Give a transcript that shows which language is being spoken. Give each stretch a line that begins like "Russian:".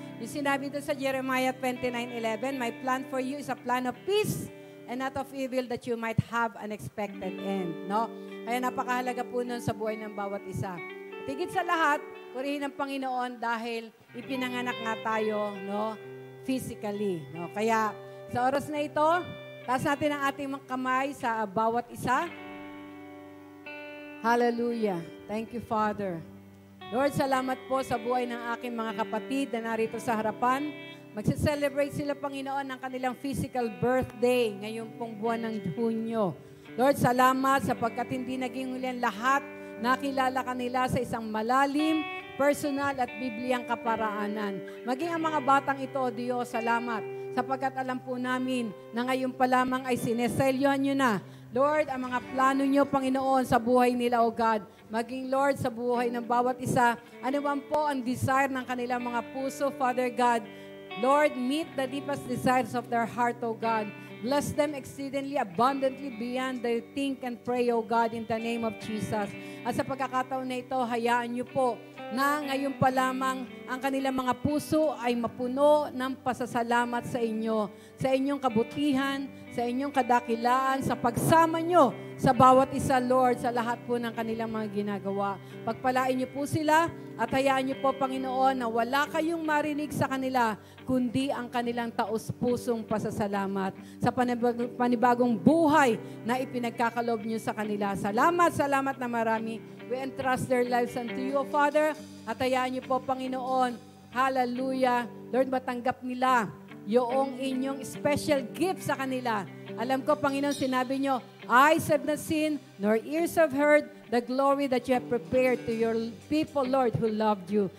Filipino: Yung sinabi doon sa
English: Jeremiah 29:11, my plan for you is a plan of peace and not of evil that you might have an expected end, no?
Filipino: Kaya napakahalaga po nun sa buhay ng bawat isa. Tigit sa lahat, purihin ng Panginoon dahil ipinanganak nga tayo, no? Physically, no? Kaya sa oras na ito, taas natin ang ating mga kamay sa bawat isa. Hallelujah.
English: Thank you, Father.
Filipino: Lord, salamat po sa buhay ng aking mga kapatid na narito sa harapan. Magse-celebrate sila, Panginoon, ng kanilang physical birthday ngayong pong buwan ng Hunyo. Lord, salamat sapagkat hindi naging hulihan lahat. Nakilala ka nila sa isang malalim, personal at bibliyang kaparaanan. Maging ang mga batang ito, O Diyos, salamat. Sapagkat alam po namin na ngayon pa lamang ay sineselyohan nyo na, Lord, ang mga plano nyo, Panginoon, sa buhay nila, O God. Maging, Lord, sa buhay ng bawat isa, ano man po ang desire ng kanilang mga puso, Father God.
English: Lord, meet the deepest desires of their heart, O God. Bless them exceedingly, abundantly, beyond they think and pray, O God, in the name of Jesus.
Filipino: At sa pagkakataon na ito, hayaan nyo po na ngayon pa lamang ang kanilang mga puso ay mapuno ng pasasalamat sa inyo, sa inyong kabutihan, sa inyong kadakilaan, sa pagsama nyo sa bawat isa, Lord, sa lahat po ng kanilang mga ginagawa. Pagpalain nyo po sila at hayaan nyo po, Panginoon, na wala kayong marinig sa kanila, kundi ang kanilang taos-pusong pasasalamat sa panibagong buhay na ipinagkakalob nyo sa kanila. Salamat, salamat na marami.
English: We entrust their lives unto you, O Father.
Filipino: At hayaan niyo po, Panginoon, hallelujah, Lord, matanggap nila yung inyong special gift sa kanila. Alam ko, Panginoon, sinabi nyo,
English: eyes have not seen, nor ears have heard, the glory that you have prepared to your people, Lord, who loved you.